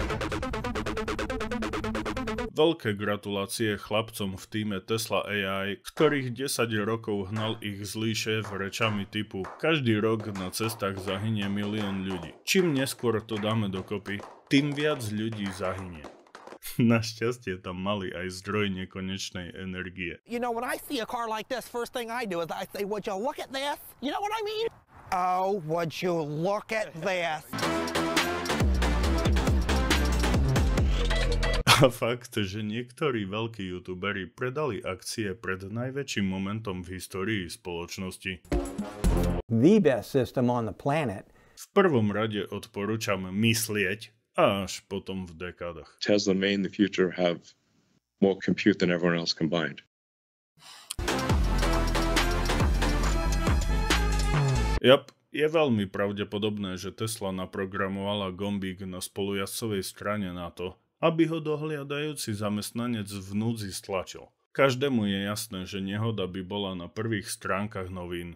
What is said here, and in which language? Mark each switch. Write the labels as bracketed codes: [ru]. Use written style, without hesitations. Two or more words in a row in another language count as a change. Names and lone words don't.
[sk] Veľké gratulácie chlapcom v tíme Tesla AI, ktorých 10 rokov hnal ich zlý šéf rečami typu každý rok na cestách zahynie 1 000 000 ľudí. Čím neskôr to dáme dokopy, tým viac ľudí zahynie. Našťastie tam mali aj zdroj nekonečnej energie. [en] You know, when I see a car like this, first thing I do is I say, would you look at this? You know what I mean? Oh, would you look at this? [sk] A fakt, že niektorí veľkí youtuberi predali akcie pred najväčším momentom v histórii spoločnosti. [en] The best system on the planet. [sk] V prvom rade odporúčam myslieť a až potom v dekádach. [en] Tesla may in the future have more compute than everyone else combined. [sk] Je veľmi pravdepodobné, že Tesla naprogramovala gombík na spolujazdcovej strane na to, aby ho dohliadajúci zamestnanec v núdzi stlačil. Každému je jasné, že nehoda by bola na prvých stránkach novín.